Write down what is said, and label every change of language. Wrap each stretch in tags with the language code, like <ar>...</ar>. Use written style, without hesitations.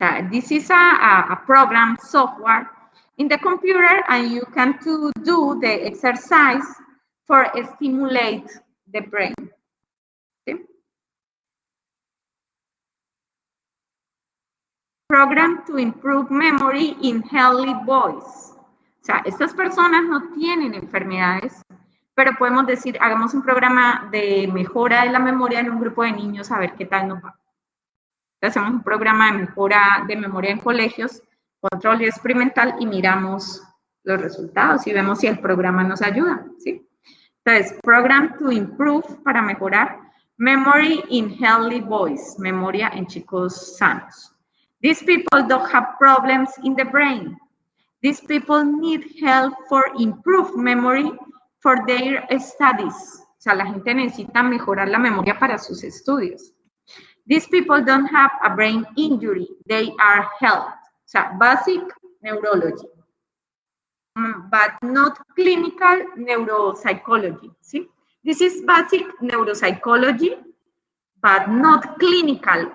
<en>This is a program software in the computer, and you can do the exercise for stimulate the brain. ¿Sí? Program to improve memory in healthy boys.</en> <es>O sea, estas personas no tienen enfermedades, pero podemos decir, hagamos un programa de mejora de la memoria en un grupo de niños a ver qué tal nos va. Hacemos un programa de mejora de memoria en colegios, control experimental y miramos los resultados y vemos si el programa nos ayuda, ¿sí? Entonces,</es> <en>program to improve</en> <es>para mejorar</es> <en>memory in healthy boys,</en> <es>memoria en chicos sanos.</es> <en>These people don't have problems in the brain. These people need help for improved memory for their studies.</en> <es>O sea, la gente necesita mejorar la memoria para sus estudios.</es> <en>These people don't have a brain injury. They are healthy. O sea, basic neurology, but not clinical neuropsychology. ¿Sí? This is basic neuropsychology, but not clinical.</en>